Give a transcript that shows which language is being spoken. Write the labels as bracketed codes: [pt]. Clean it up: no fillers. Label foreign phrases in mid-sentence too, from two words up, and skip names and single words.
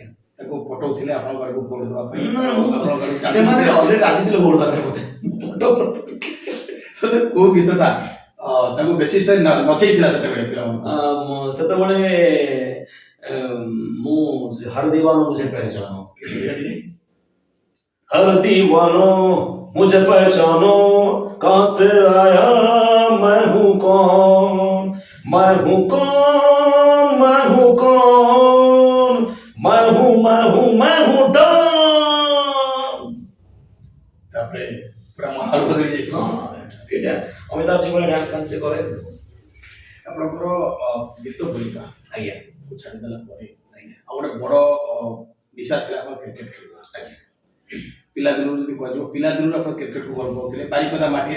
[or] ତାକୁ ପଠଉଥିଲେ ଆପଣଙ୍କ ଆଡ଼କୁ ଭୋଟ ଦେବା ପାଇଁ ସେମାନେ ଅଲରେଡି ରାଜି ଥିଲେ ଭୋଟ ଦେବା ପାଇଁ ମତେ କୋଉ ଗୀତଟା ତାଙ୍କୁ ବେଶୀ ନଚେଇଥିଲା ସେତେବେଳେ ପିଲାମାନଙ୍କୁ? ସେତେବେଳେ ମୁଁ [hi] ହର ଦीवानो मुझे पहचानो हर दीवानो मुझे पहचानो कहां से आया मैं हूं कौन मैं हूं कौन मैं हूं कौन मैं हूं मैं हूं मैं हूं डॉन [or] ତାପରେ ପୁରା ମାହୋଲ ବଦଳି ଯାଇଥିଲା। ଏଇଟା ଅମିତାଭ ଜି ଭଳି ଡ୍ୟାନ୍ସ ଫ୍ୟାନ୍ସ ସେ କରେ। ଆପଣଙ୍କର ଗୀତ ବୋଲିବା ଆଜ୍ଞା ଛାଡ଼ିଦେଲା ପରେ ଆଜ୍ଞା ଆଉ ଗୋଟେ ବଡ଼ ନିଶା ଥିଲା ଆପଣ କ୍ରିକେଟ ଖେଳିବା। ଆଜ୍ଞା ପିଲାଦିନରୁ ଯଦି କୁହାଯିବ ପିଲାଦିନରୁ ଆପଣ କ୍ରିକେଟକୁ ଭଲ ପାଉଥିଲେ ବାରିପଦା ମାଟିରେ